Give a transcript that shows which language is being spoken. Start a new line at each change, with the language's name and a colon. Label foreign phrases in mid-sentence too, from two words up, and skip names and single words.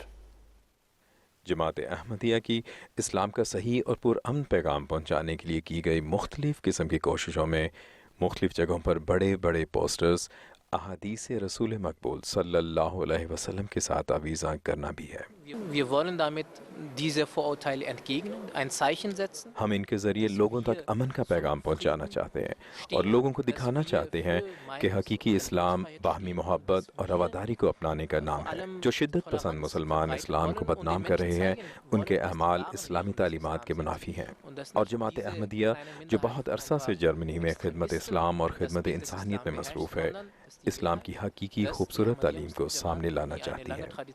Urdu: جماعت احمدیہ کی اسلام کا صحیح اور پرامن پیغام پہنچانے کے لیے کی گئی مختلف قسم کی کوششوں میں مختلف جگہوں پر بڑے بڑے پوسٹرز احادیث رسول مقبول صلی اللہ علیہ وسلم کے ساتھ آویزاں کرنا بھی ہے۔
German: Wir wollen damit diese Vorurteile entgegnen, ein Zeichen setzen.
Urdu: ہم ان کے ذریعے لوگوں تک امن کا پیغام پہنچانا چاہتے ہیں اور لوگوں کو دکھانا چاہتے ہیں کہ حقیقی اسلام باہمی محبت اور رواداری کو اپنانے کا نام ہے۔ جو شدت پسند مسلمان اسلام کو بدنام کر رہے ہیں ان کے اعمال اسلامی تعلیمات کے منافی ہیں، اور جماعت احمدیہ جو بہت عرصہ سے جرمنی میں خدمت اسلام اور خدمت انسانیت میں مصروف ہے، اسلام کی حقیقی خوبصورت تعلیم کو سامنے لانا چاہتی ہے۔